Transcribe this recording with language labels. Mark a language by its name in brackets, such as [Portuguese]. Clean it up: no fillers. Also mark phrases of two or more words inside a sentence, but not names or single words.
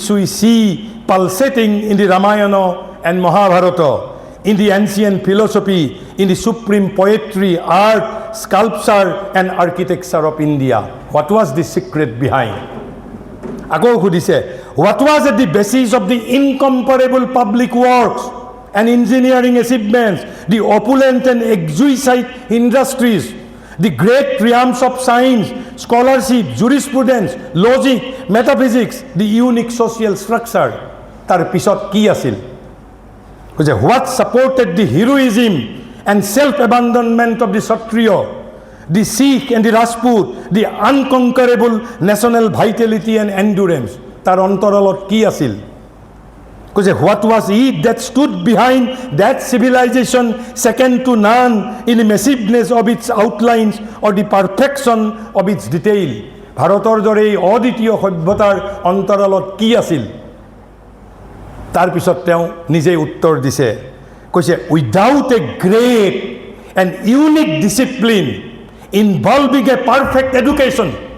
[English] We see pulsating in the Ramayana and Mahabharata in the ancient philosophy in the supreme poetry art sculpture and architecture of India what was the secret behind [Assamese] আকৌ সুধিছে [English] what was at the basis of the incomparable public works and engineering achievements, the opulent and exquisite industries, the great triumphs of science, scholarship, jurisprudence, logic, metaphysics, the unique social structure. [Assamese] তাৰ পিছত কি আছিল? [English] What supported the heroism and self-abandonment of the Kshatriya, the Sikh and the Rajput, the unconquerable national vitality and endurance? [Assamese] তাৰ অন্তৰালত কি আছিল? [English] What was it that stood behind that civilization second to none in the massiveness of its outlines or the perfection of its detail? [Assamese] ভাৰতৰ দৰে এই অদ্বিতীয় সভ্যতাৰ অন্তৰালত কি আছিল তাৰ পিছত তেওঁ নিজে উত্তৰ দিছে কৈছে [English] without a great and unique discipline involving a perfect education